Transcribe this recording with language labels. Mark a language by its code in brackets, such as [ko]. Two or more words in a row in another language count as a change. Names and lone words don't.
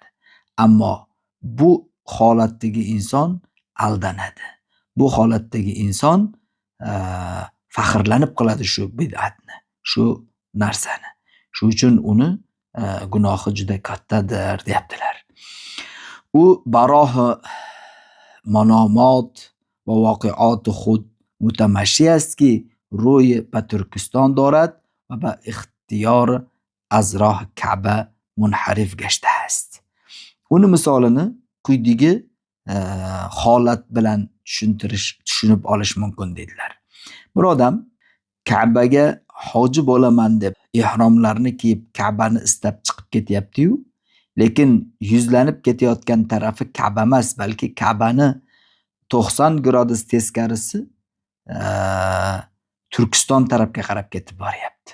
[uz] Ammo bu holatdagi inson aldanadi. Bu holatdagi inson faxrlanib qiladi shu bid'atni, shu narsani. Shu uchun uni gunohi juda kattadir deyaptilar. [fa] او براه منامات و واقعات خود متمشی است که روی به ترکستان دارد و به اختیار از راه کعبه منحرف گشته است. [uz] uni misolini quyidagi holat bilan tushunib olish mumkin dedilar. Bir odam Ka'baga hoji bo'laman deb ihromlarni kiyib Ka'bani istab chiqib ketyapti-yu, lekin yuzlanib ketayotgan tarafi Ka'ba emas, balki Ka'bani 90 gradus teskarisi Turkiston tarafga qarab ketib boryapti.